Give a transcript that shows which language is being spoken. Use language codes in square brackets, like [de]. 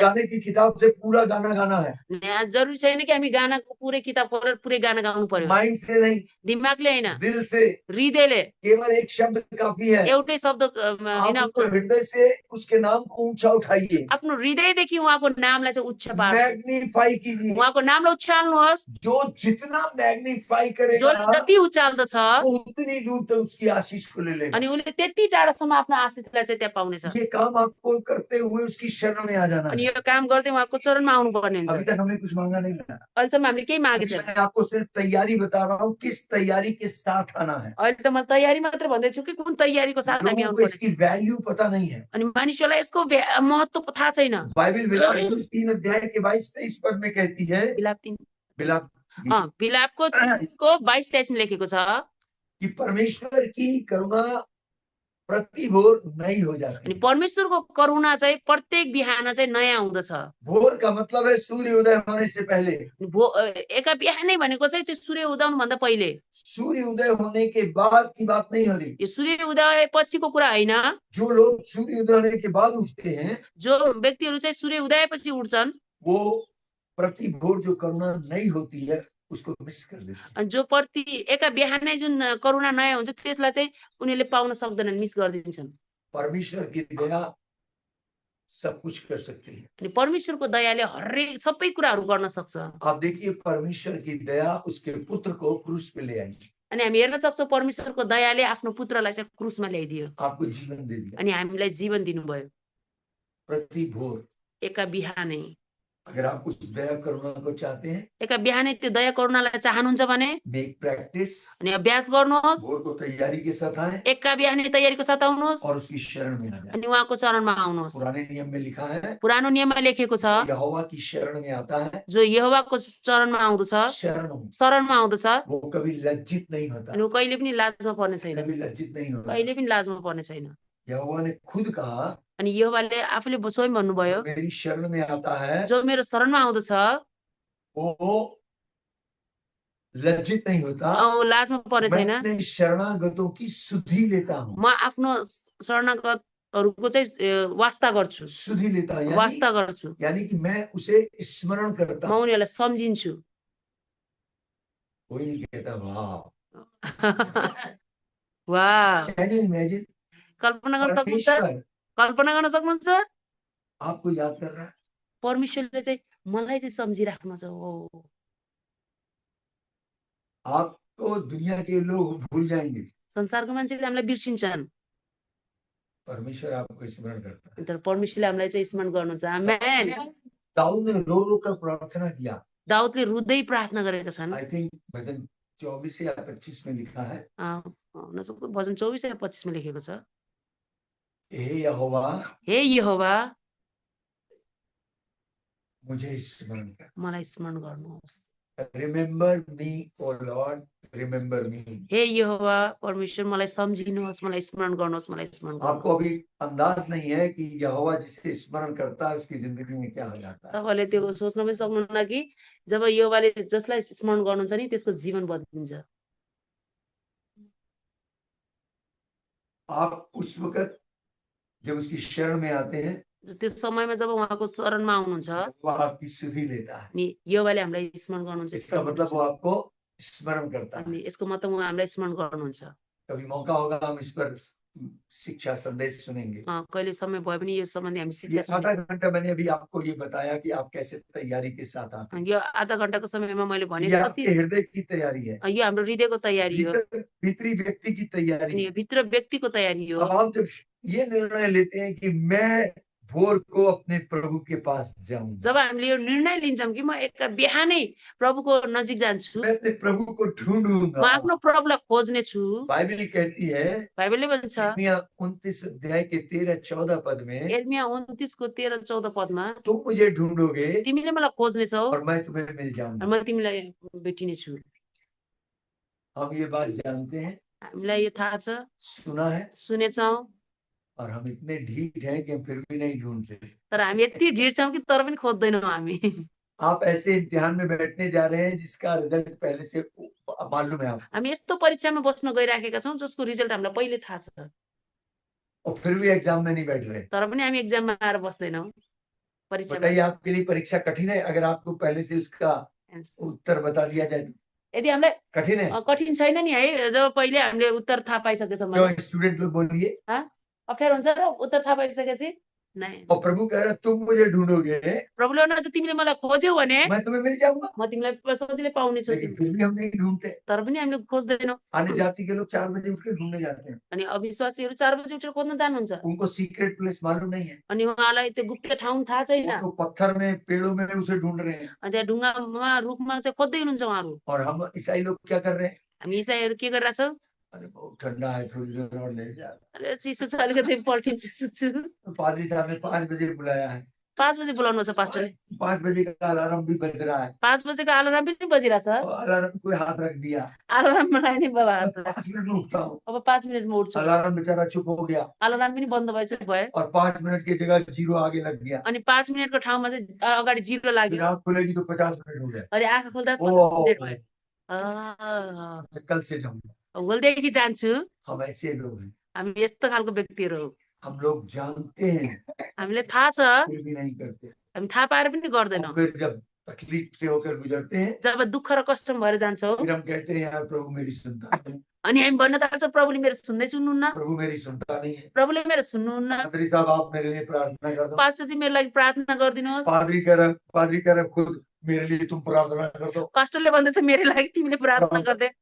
[hi] गाने की किताब से पूरा गाना गाना है, [ne] जरुरी छैन कि हामी गानाको पुरै किताब पढेर पुरै गाना गाउनु पर्यो। [hi] माइंड से नहीं, [ne] दिमागले हैन, [hi] दिल से। [ne] हृदयले [hi] केवल एक शब्द काफी है। [ne] एउटै शब्द [hi] आप [ne] हैन, [hi] अपने हृदय से उसके नाम को ऊंचा उठाइए, [ne] आफ्नो हृदयदेखि उहाँको नामलाई चाहिँ उच्च पार्नुहोस्, [hi] मैग्नीफाई कीजिए। [ne] उहाँको नामलाई उचाल्नुहोस्। [hi] जो जितना मैग्नीफाई [ne] जसले [hi] करेगा, [ne] जति उचाल्दछ, [hi] वो उतनी दूर तक उसकी आशीष को ले लेगा। [ne] अनि उले त्यति टाढासम्म आफ्नो आशिषलाई चाहिँ त्यहाँ पाउनेछ। [hi] ये काम आपको करते हुए उसकी शरण में आ जाना [ne] अनि यो काम गर्दै उहाँको चरणमा आउनु पर्ने हुन्छ। [hi] अभी तक हमने कुछ मांगा नहीं था। [ne] अहिलेसम्म हामीले केही मागेको छैन। [hi] मैं आपको सिर्फ तैयारी बता रहा हूँ, किस तैयारी के साथ आना है। [ne] अहिले त म तयारी मात्र भन्दैछु कि कुन तयारीको साथ हामी [hi] लोगों [ne] आउनु [hi] को [ne] पर्छ। [hi] इसकी वैल्यू पता नहीं है। [ne] अनि मानिसहरूलाई यसको महत्त्व थाहा छैन। [hi] बाइबल विलाप 3 अध्याय के 22-23 पद में कहती है, [ne] विलाप 3 विलाप विलापको 22-23 मा लेखेको छ [hi] कि परमेश्वर की करुणा प्रति भोर नई हो जाती [ne] अनि [hi] है। [ne] परमेश्वरको करुणा चाहिँ प्रत्येक बिहान चाहिँ नयाँ हुँदछ। [hi] भोर का मतलब है सूर्य उदय होने से पहले। [ne] एका बिहानै भनेको चाहिँ त्यो सूर्य उदाउनु भन्दा पहिले। [hi] सूर्य उदय होने के बाद की बात नहीं हो रही। [ne] यो सूर्य उदय पछिको कुरा होइन। [hi] जो लोग सूर्य उदय होने के बाद उठते हैं, [ne] जो व्यक्तिहरू चाहिँ सूर्य उदयपछि उठ्छन्, [hi] वो प्रति भोर जो करुणा नई होती है उसको मिस कर देते हैं। [ne] अनि जो प्रति एका बिहानै जुन करुणा नयाँ हुन्छ त्यसलाई चाहिँ उनीहरूले पाउन सक्दैनन्, मिस गरिदिन्छन्। [hi] परमेश्वर की दया सब कुछ कर सकती है। [ne] अनि परमेश्वरको दयाले हरेक सबै कुराहरू गर्न सक्छ। [hi] आप देखिए परमेश्वर की दया उसके पुत्र को क्रूस पे ले आई, [ne] अनि हामी हेर्न सक्छौँ परमेश्वरको दयाले आफ्नो पुत्रलाई चाहिँ क्रुसमा ल्याइदियो [hi] आपको जीवन दे दिया [ne] अनि हामीलाई जीवन दिनुभयो [hi] प्रति भोर। [ne] एका बिहानै। [hi] अगर आप उस दया करुणा को चाहते हैं, [ne] एका बिहानै त्यो दया करुणालाई चाहनुहुन्छ भने [en] make practice, [ne] अनि अभ्यास गर्नुहोस्। [hi] भोर को तैयारी के साथ आए [ne] एका बिहानै तयारीको साथ आउनुहोस् [hi] और उसकी शरण में आ जाए। [ne] अनि उहाँको चरणमा आउनुहोस्। [hi] पुराने नियम में लिखा है, [ne] पुरानो नियममा लेखेको छ, [hi] यहोवा की शरण में आता है, [ne] जो यहोवाको चरणमा आउँदछ, शरणमा आउँदछ, [hi] वो कभी लज्जित नहीं होता, [ne] अनि ऊ कहिले पनि लाजमा पर्ने छैन, [hi] कभी लज्जित नहीं होता। [ne] कहिले पनि लाजमा पर्ने छैन। [hi] यहोवा ने खुद कहा, [ne] अनि यहोवाले आफूले स्वयं भन्नुभयो, [hi] मेरी शरण में आता है, [ne] जो मेरो शरणमा आउँदछ [hi] वो लज्जित नहीं होता, [ne] औ लाजमा पर्ने [hi] मैं [ne] छैन। [hi] अपने शरणागतों की सुधि लेता हूँ। [ne] म आफ्नो शरणागतहरूको चाहिँ वास्ता गर्छु, [hi] सुधि लेता हूँ [ne] वास्ता गर्छु, [hi] यानी कि मैं उसे स्मरण करता [ne] म [hi] हूँ। [ne] उनीहरूलाई सम्झिन्छु। [hi] कोई नहीं कहता वाह, वाह, [en] Can you imagine? [ne] कल्पना गर्न सक्नुहुन्छ? [hi] परमेश्वर [ne] कल्पना गर्न सक्नुहुन्छ? [hi] आपको याद कर रहा है, [ne] परमेश्वरले चाहिँ मलाई चाहिँ सम्झिराख्नु छ। ओ, [hi] आपको दुनिया के लोग भूल जाएंगे, [ne] संसारको मान्छेले हामीलाई बिर्सिन्छन्, [hi] परमेश्वर आपको स्मरण करता है। [ne] तर परमेश्वरले हामीलाई चाहिँ स्मरण गर्नुहुन्छ। आमेन। [hi] दाऊद ने रो रो कर प्रार्थना किया। [ne] दाउदले रुँदै प्रार्थना गरेका छन्। [en] I think [hi] भजन 24 या 25 में लिखा है, [ne] हुनसक्छ भजन 24 या 25 मा लेखेको छ, [hi] हे यहोवा [ne] हे यहोवा [hi] मुझे स्मरण कर, [ne] मलाई स्मरण गर्नुहोस्। [en] Remember me O Lord, remember me. [ne] हे यहोवा परमेश्वर मलाई सम्झिनुहोस्, मलाई स्मरण गर्नुहोस्, मलाई स्मरण गर्नुहोस्। [hi] आपको अभी अंदाज नहीं है कि यहोवा जिसे स्मरण करता है उसकी जिंदगी में क्या हो जाता है। [ne] तपाईँले त्यो सोच्न पनि सक्नुहुन्न कि जब यहोवाले जसलाई स्मरण गर्नुहुन्छ नि त्यसको जीवन बदलिन्छ। [hi] आप उस वक्त जब उसकी शरण में आते हैं, [ne] त्यो समयमा जब उहाँको शरणमा आउनुहुन्छ [hi] वो आपकी सुधि लेता है। [ne] नि यहोवाले हामीलाई स्मरण गर्नुहुन्छ। [hi] इसका मतलब वो आपको स्मरण करता है। [ne] अनि यसको मतलब उहाँ हामीलाई स्मरण गर्नुहुन्छ। [hi] कभी मौका होगा हम इस पर शिक्षा संदेश सुनेंगे। [ne] कहिले समय भयो भने यो सम्बन्धी हामी [hi] ये [ne] शिक्षा [hi] आधा घंटा मैंने अभी आपको ये बताया कि आप कैसे तैयारी के साथ आते हैं। [ne] यो आधा घण्टाको समयमा मैले भने [hi] ये आपके हृदय की तैयारी है, [ne] यो हाम्रो हृदयको तयारी हो, [hi] भीतरी व्यक्ति की तैयारी [ne] अनि [hi] है। [ne] यो भित्र व्यक्तिको तयारी हो। [hi] अब आप जब ये निर्णय लेते हैं कि मैं भोर को अपने प्रभु के पास जाऊंगा, [ne] जब हामीले यो निर्णय लिन्छौँ कि म एका बिहानै प्रभुको नजिक जान्छु, [hi] मैं अपने प्रभु को [ne] म [hi] ढूंढूंगा। [ne] आफ्नो प्रभुलाई खोज्ने छु। [hi] बाइबल कहती है, [ne] बाइबलले भन्छ [hi] यिर्मयाह 29 अध्याय के 13-14 पद में, [ne] यिर्मयाह 29 को 13-14 पदमा [hi] तुम मुझे ढूंढोगे [ne] तिमीले मलाई खोज्नेछौ [hi] और मैं तुम्हें मिल [ne] अनि [hi] जाऊंगा। [ne] म तिमीलाई भेटिने छु। [hi] हम ये बात जानते हैं, [ne] हामीलाई यो थाहा छ, [hi] सुना है, [ne] सुनेछौँ, [hi] और हम इतने ढीठ हैं कि हम फिर भी नहीं ढूंढते। [ne] तर हामी यति ढिड छौँ कि तर पनि खोज्दैनौँ हामी। [hi] आप ऐसे इम्तिहान में बैठने जा रहे हैं जिसका रिजल्ट पहले से मालूम है आपको, [ne] हामी यस्तो परीक्षामा बस्न गइराखेका छौँ जसको रिजल्ट हामीलाई पहिले थाहा छ, [hi] और फिर भी एग्जाम में नहीं बैठ रहे। [ne] तर पनि हामी एक्जाममा आएर बस्दैनौँ, परीक्षामा। [hi] बताइए आपके लिए परीक्षा कठिन है अगर आपको पहले से उसका उत्तर बता दिया जाए तो? [ne] यदि हामीलाई [hi] कठिन है? [ne] कठिन छैन नि है, जब पहिले हामीले उत्तर थाहा पाइसकेछौँ भने। [hi] क्यों स्टूडेंट लोग बोलिए, [ne] अप्ठ्यारो हुन्छ र उत्तर थाहा पाइसकेपछि? [hi] नहीं। और प्रभु कह रहा तुम मुझे ढूंढोगे, [ne] प्रभुले भन्नुहुन्छ तिमीले मलाई खोज्यौ भने [hi] मैं तुम्हें मिल जाऊंगा। [ne] म तिमीलाई सजिलै पाउने छु, [hi] लेकिन फिर भी हम नहीं ढूंढते। [ne] तर पनि हामीले खोज्दैनौँ। [hi] अन्य जाति के लोग 4 बजे उठ के ढूंढने जाते हैं, [ne] अनि अविश्वासीहरू 4 बजे उठेर खोज्न जानुहुन्छ, [hi] उनको [en] secret place [hi] मालूम नहीं है, [ne] अनि उहाँलाई त्यो गुप्त ठाउँ थाहा छैन, [hi] वो तो पत्थर में पेड़ों में उसे ढूंढ रहे हैं। [ne] अनि त्यहाँ ढुङ्गामा रुखमा चाहिँ खोज्दै हुनुहुन्छ उहाँहरू। [hi] और हम ईसाई लोग क्या कर रहे हैं, [ne] हामी इसाईहरू के गरिरहेछौँ? [hi] अरे बहुत ठंडा है, थोड़ी देर और ले जा। [ne] अरे चिसो छ, अलिकति पल्टिन्छु, सुत्छु। [hi] तो पादरी साहब ने 5 बजे बुलाया है, [ne] 5 बजे बोलाउनु छ पास्टरले। [hi] 5 बजे का अलार्म भी बज रहा है [ne] 5 बजेको अलार्म पनि बजिरहेछ। [hi] और अलार्म कोई हाथ रख दिया, [ne] अलार्ममा लाग्ने बाबा [hi] मैं [ne] हातलाई। [hi] 5 मिनट में उठता हूँ, [ne] अब 5 मिनेटमा उठ्छु। [hi] अलार्म बेचारा चुप हो गया [ne] अलार्म पनि बन्द भयो। [hi] और 5 मिनट की जगह 0 आगे लग गया, [ne] अनि 5 मिनेटको ठाउँमा चाहिँ अगाडि 0 [hi] फिर [ne] लाग्यो। [hi] आँख खुलेगी तो 50 मिनट हो गए। [ne] अनि आँखा खोल्दा ओ 50 मिनेट भयो। अँ, [hi] मैं कल से जाऊंगा। [ne] भोलिदेखि जान्छु। [hi] हम ऐसे लोग हैं, [ne] हामी यस्तो खालको व्यक्तिहरू हौ। [hi] हम लोग जानते हैं [ne] हामीलाई थाहा छ, [hi] फिर भी नहीं करते, [ne] हामी थाहा पाएर पनि [hi] और [ne] गर्दैनौँ। [hi] फिर जब तकलीफ से होकर गुजरते हैं [ne] जब दुःख र कष्टमा भएर जान्छौँ [hi] फिर हम कहते हैं यार प्रभु मेरी सुनता नहीं, [ne] अनि हामी भन्न थाल्छौँ प्रभुले मेरो सुन्दै सुन्नुहुन्न, [hi] प्रभु मेरी सुनता नहीं है। [ne] प्रभुले मेरो सुन्नुहुन्न। [hi] पादरी साहब आप मेरे लिए प्रार्थना कर दो। [ne] पास्टरजी मेरो लागि प्रार्थना गरिदिनुहोस्। [hi] पादरी कह रहे खुद मेरे लिए तुम प्रार्थना कर दो। [ne] पास्टरले भन्दैछ मेरो लागि तिमीले प्रार्थना गरिदे।